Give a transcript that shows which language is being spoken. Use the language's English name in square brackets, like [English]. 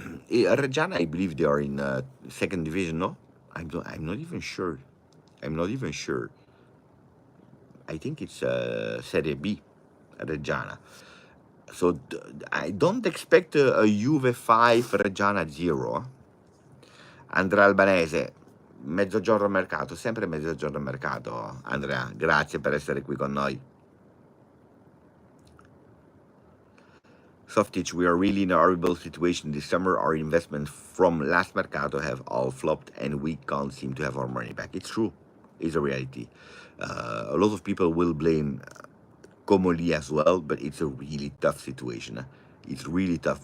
[English] Reggiana, I believe they are in second division. No, I'm not even sure. I'm not even sure. I think it's Serie B, Reggiana. So I don't expect a Juve 5, Reggiana 0. [Italian] Andrea Albanese, mezzogiorno al mercato, sempre mezzogiorno al mercato. Andrea, grazie per essere qui con noi. [English] Softic, we are really in a horrible situation this summer. Our investments from last mercato have all flopped and we can't seem to have our money back. It's true. It's a reality. A lot of people will blame Comoli as well, but it's a really tough situation. It's really tough.